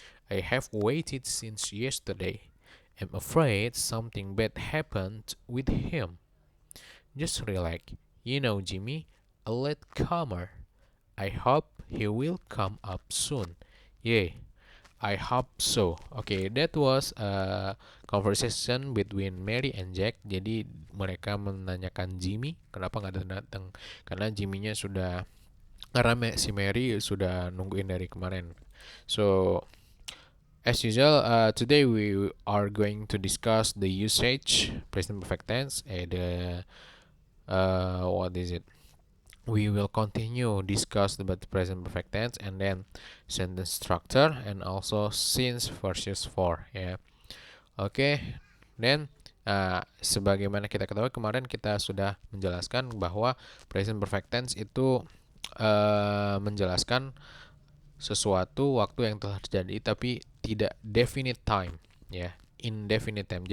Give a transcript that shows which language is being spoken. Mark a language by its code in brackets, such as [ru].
[en] I have waited since yesterday. I'm afraid something bad happened with him. Just relax. You know, Jimmy, a latecomer. I hope he will come up soon. Yeah, I hope so. Okay, that was a conversation between Mary and Jack. [id] Jadi mereka menanyakan Jimmy kenapa nggak datang, karena Jimmy-nya sudah, karena si Mary sudah nungguin dari kemarin. [en] So as usual, today we are going to discuss the usage present perfect tense. The what is it? We will continue discuss about the present perfect tense and then sentence structure and also since versus for. [id] Ya. Oke, dan sebagaimana kita ketahui kemarin kita sudah menjelaskan bahwa present perfect tense itu menjelaskan sesuatu waktu yang telah terjadi tapi tidak definite time, ya, indefinite time.